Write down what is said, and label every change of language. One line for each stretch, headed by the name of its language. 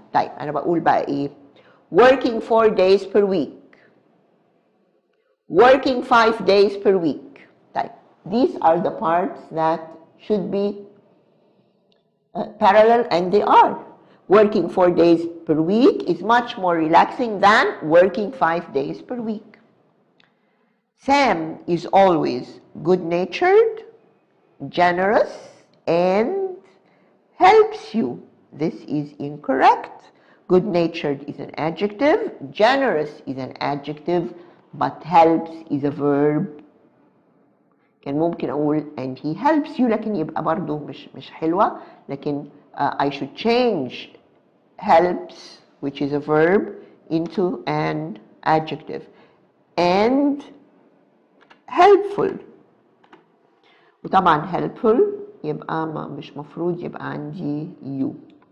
Arabic: طيب أنا بقول بقى إيه؟
English: Working 4 days per week. Working 5 days per week. طيب these are the parts that should be parallel, and they are. Working 4 days per week is much more relaxing than working 5 days per week. Sam is always good-natured, generous, and helps you. This is incorrect. Good-natured is an adjective, generous is an adjective, but helps is a verb.
Arabic: كان ممكن أقول
English: and he helps you،
Arabic: لكن يبقى برضو مش حلوة، لكن
English: I should change helps, which is a verb, into an adjective. And helpful.
Arabic: وطبعا helpful يبقى مش مفروض يبقى عندي you.